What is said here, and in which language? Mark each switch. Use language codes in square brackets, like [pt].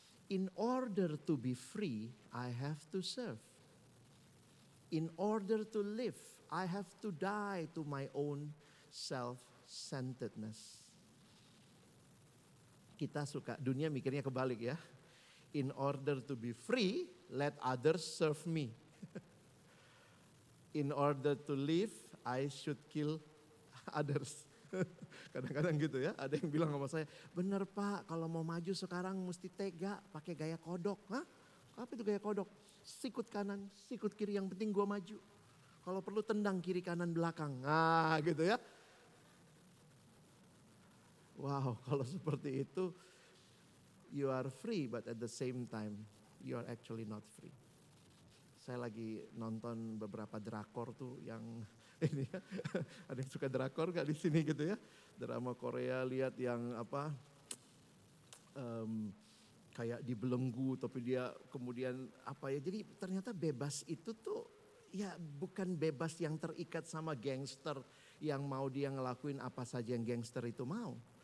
[en] In order to be free, I have to serve. In order to live, I have to die to my own self-centeredness. [id] Kita suka, dunia mikirnya kebalik ya. [en] In order to be free, let others serve me. In order to live, I should kill others. [id] Kadang-kadang gitu ya, ada yang bilang sama saya, bener Pak kalau mau maju sekarang mesti tega, pakai gaya kodok. Hah? Apa itu gaya kodok? Sikut kanan, sikut kiri, yang penting gua maju. Kalau perlu tendang kiri kanan belakang, nah gitu ya. [en] Wow, [id] kalau seperti itu, [en] you are free, but at the same time, you are actually not free. [id] Saya lagi nonton beberapa drakor tuh yang ini ya, ada yang suka drakor gak di sini gitu ya? Drama Korea, lihat yang apa, kayak dibelenggu, tapi dia kemudian apa ya? Jadi ternyata bebas itu tuh ya bukan bebas yang terikat sama gangster yang mau dia ngelakuin apa saja yang gangster itu mau.